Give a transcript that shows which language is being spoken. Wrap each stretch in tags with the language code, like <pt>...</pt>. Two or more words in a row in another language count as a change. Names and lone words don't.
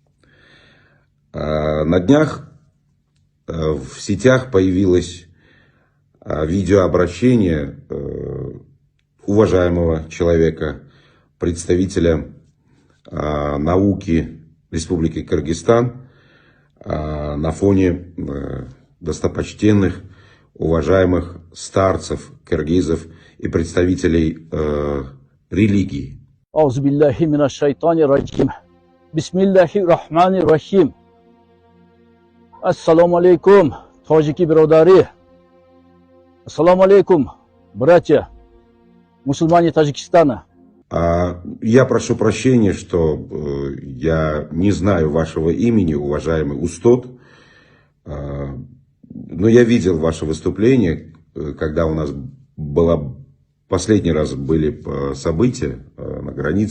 <ru>На днях в сетях появилось видеообращение уважаемого человека, представителя науки Республики Кыргызстан на фоне достопочтенных, уважаемых старцев, киргизов и представителей религии.</ru> <ar>أعوذ بالله من الشيطان الرجيم بسم الله الرحمن الرحيم. السلام عليكم,</ar> <tg>таджики биродари.</tg> <ar>السلام عليكم,</ar> <ru>братья, мусульмане Таджикистана. Я прошу прощения, что я не знаю вашего имени, уважаемый Устод. Но я видел ваше выступление, когда у нас последний раз были события на границе.</ru>